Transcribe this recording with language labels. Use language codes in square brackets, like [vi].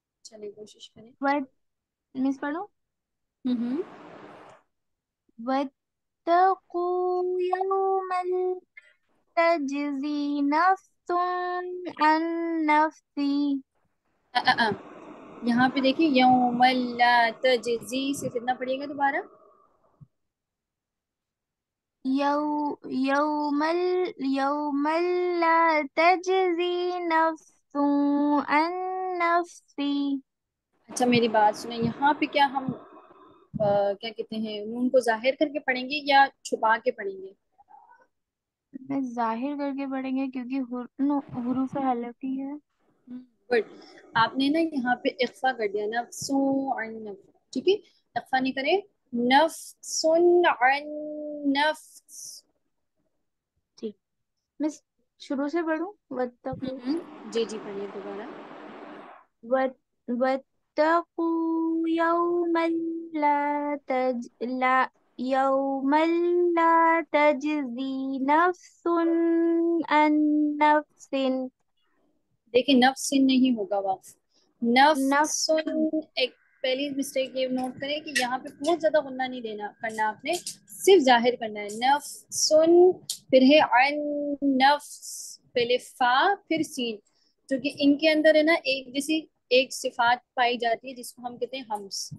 [ur] چلیں کوشش کریں. مس پڑھو. ہوں [ar] واتقوا يوما تجزي نفس عن نفس. [ur] یہاں پہ دیکھیں یوم لا تجزی سے کتنا پڑھیے گا دوبارہ. [ar] يوم لا تجزي نفس عن نفس. [ur] اچھا میری بات سنیں، یہاں پہ کیا ہم کیا کہتے ہیں نون کو ظاہر کر کے پڑھیں گے یا چھپا کے پڑھیں گے؟ میں ظاہر کر کے پڑھیں گے کیونکہ حروف حلقی ہے. گڈ. آپ نے نا یہاں پہ اخفا کر دیا، [ar] نفسوں عن نفس. [ur] ٹھیک ہے، اخفا نہیں کریں. [ar] نفسن عن نفس. [ur] ٹھیک. میں شروع سے پڑھوں. [ar] واتقوا [ur] جی جی پڑھیے دوبارہ. [ar] واتقوا يوما لا تجزي نفس عن نفس. [ur] دیکھیں نفس نہیں ہوگا وقف. [ar] نفس. نفسن. [ur] ایک پہلی مسٹیک یہ نوٹ کریں کہ یہاں پہ بہت زیادہ غنہ نہیں دینا کرنا، آپ نے صرف ظاہر کرنا ہے. [ar] نفسن [ur] پھر ہے [ar] عن نفس، [ur] پہلے فا پھر سین، کیونکہ ان کے اندر ہے نا ایک جیسی ایک صفات پائی جاتی ہے جس کو ہم کہتے ہیں ہمس.